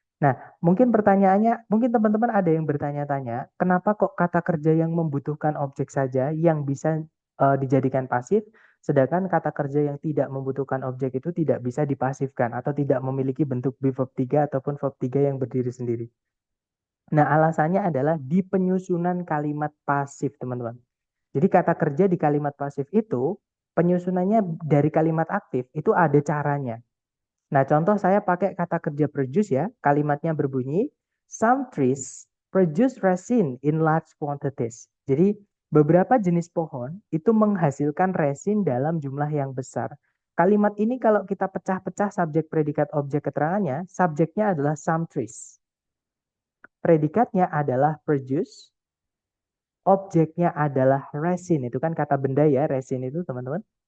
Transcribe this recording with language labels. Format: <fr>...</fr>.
<id>Nah, mungkin pertanyaannya, mungkin teman-teman ada yang bertanya-tanya, kenapa kok kata kerja yang membutuhkan objek saja yang bisa dijadikan pasif, sedangkan kata kerja yang tidak membutuhkan objek itu tidak bisa dipasifkan atau tidak memiliki bentuk be verb 3 ataupun verb 3 yang berdiri sendiri. Nah, alasannya adalah di penyusunan kalimat pasif, teman-teman. Jadi kata kerja di kalimat pasif itu penyusunannya dari kalimat aktif itu ada caranya. Nah, contoh saya pakai kata kerja produce ya. Kalimatnya berbunyi</id> <en>some trees produce resin in large quantities.</en> <id>Jadi beberapa jenis pohon itu menghasilkan resin dalam jumlah yang besar. Kalimat ini kalau kita pecah-pecah subjek predikat objek keterangannya, subjeknya adalah some trees. Predikatnya adalah produce, objeknya adalah resin, itu kan kata benda ya, resin itu teman-teman.</id>